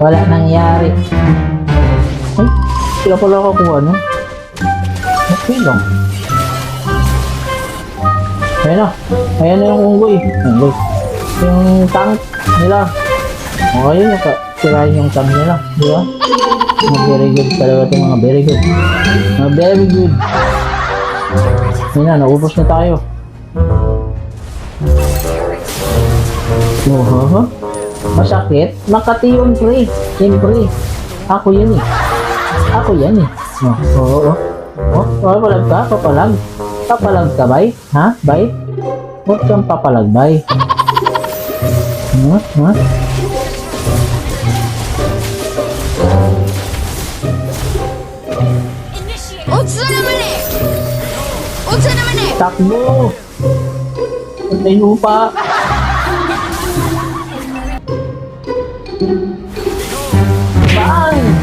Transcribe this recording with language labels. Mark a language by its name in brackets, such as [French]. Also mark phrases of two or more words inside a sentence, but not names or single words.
[Filipino] Wala nangyari. Ay, sila pala kakuha, no? Okay lang. Ayan na. Ayan na yung unggoy. Unggoy. Yung tank nila. O, ayun yung sirain yung tank nila. Di ba? Mga [English] very good [Filipino] talaga itong mga [English] very good. Mga very good. [Filipino] Ayan na, naubos na tayo. Oh, masakit? Makati yung pre. Siyempre. Ako yan eh. Ako yan eh. Oo. Papalag ka? Papalag? Papalag ka, bay? Ha? Bay? Huwag kang papalag, bay. Ha? Takbo! Pantay lupa! Saan?